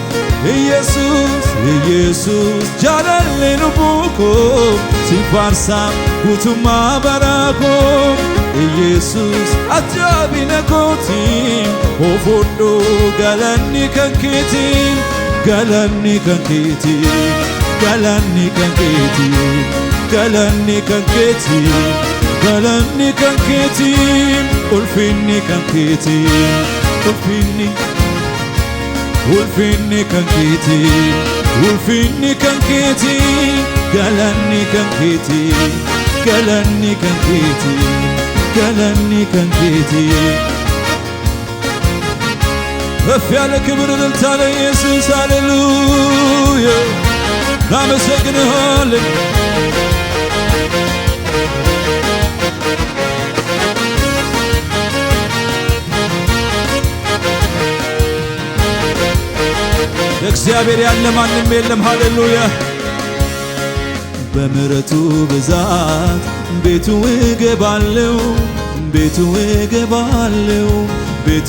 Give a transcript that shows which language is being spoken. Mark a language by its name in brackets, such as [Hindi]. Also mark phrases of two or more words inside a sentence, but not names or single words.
[Oromo] Yesus Yesus jaalallee lubbuu koo sin faarsaa guutummaa bara koo Yesus ajaa'ibina kooti of fudhoo galanni kan keeti galanni kan keeti galanni kan keeti galanni kan keeti galanni kan keeti ulfinni kan keeti ulfinni ulfinni kan keeti ulfinni kan keeti galanni kan keeti galanni kan keeti galanni kan keeti [Amharic] ከፍ ያለ ክብር እልልታ ለኢየሱስ ሃሌሉያ እናመሰግንሃለን እግዚአብሔር ያለ ማንም የለም ሃሌሉያ በምሕረቱ ብዛት ቤቱ እገባለሁ ቤቱ እገባለሁ ቤቱ